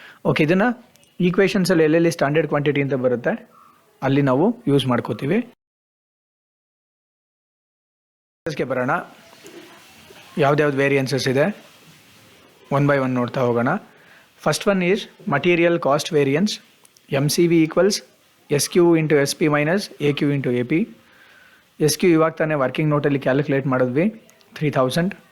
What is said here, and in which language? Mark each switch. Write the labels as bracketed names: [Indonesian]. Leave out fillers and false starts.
[Kannada] Okay, ಇದನ್ನು ಈಕ್ವೇಷನ್ಸಲ್ಲಿ ಎಲ್ಲೆಲ್ಲಿ standard quantity ಅಂತ ಬರುತ್ತೆ ಅಲ್ಲಿ ನಾವು ಯೂಸ್ ಮಾಡ್ಕೋತೀವಿ. ಗೆ ಬರೋಣ. ಯಾವ್ದ್ಯಾವ್ದು ವೇರಿಯನ್ಸಸ್ ಇದೆ ಒನ್ ಬೈ ಒನ್ ನೋಡ್ತಾ ಹೋಗೋಣ. [English] First one is material cost variance. MCV equals SQ into SP minus AQ into AP. [Kannada] SQ ಇವಾಗ ತಾನೇ ವರ್ಕಿಂಗ್ ನೋಟಲ್ಲಿ ಕ್ಯಾಲ್ಕುಲೇಟ್ ಮಾಡಿದ್ವಿ 3000.